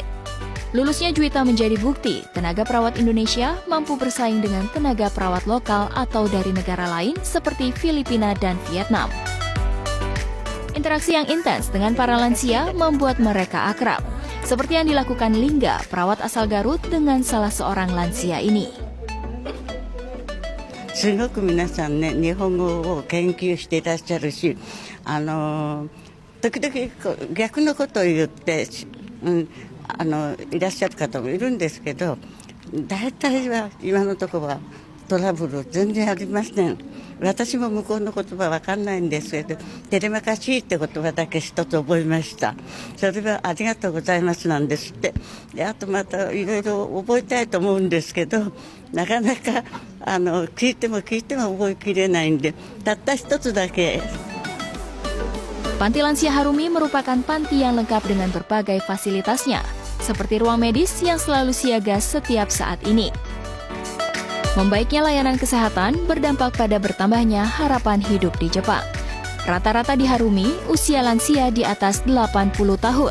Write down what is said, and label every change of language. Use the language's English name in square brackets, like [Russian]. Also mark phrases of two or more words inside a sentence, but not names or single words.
[Indonesian] Lulusnya Juwita menjadi bukti tenaga perawat Indonesia mampu bersaing dengan tenaga perawat lokal atau dari negara lain seperti Filipina dan Vietnam. Interaksi yang intens dengan para lansia membuat mereka akrab, seperti yang dilakukan Lingga, perawat asal Garut, dengan salah seorang lansia ini. [Japanese] すごく皆さんね、日本語を研究していらっしゃるし、時々逆のことを言って、いらっしゃる方もいるんですけど、大体は今のところはトラブル全然ありません。私も向こうの言葉わかんないんですけど、テレマカシーって言葉だけ一つ覚えました。それはありがとうございますなんですって。で、あとまたいろいろ覚えたいと思うんですけど、なかなか聞いても覚えきれないんで、たった一つだけ。 [Indonesian] Panti Lansia Harumi merupakan panti yang lengkap dengan berbagai fasilitasnya, seperti ruang medis yang selalu siaga setiap saat ini. Membaiknya layanan kesehatan berdampak pada bertambahnya harapan hidup di Jepang. Rata-rata di Harumi, usia lansia di atas 80 tahun.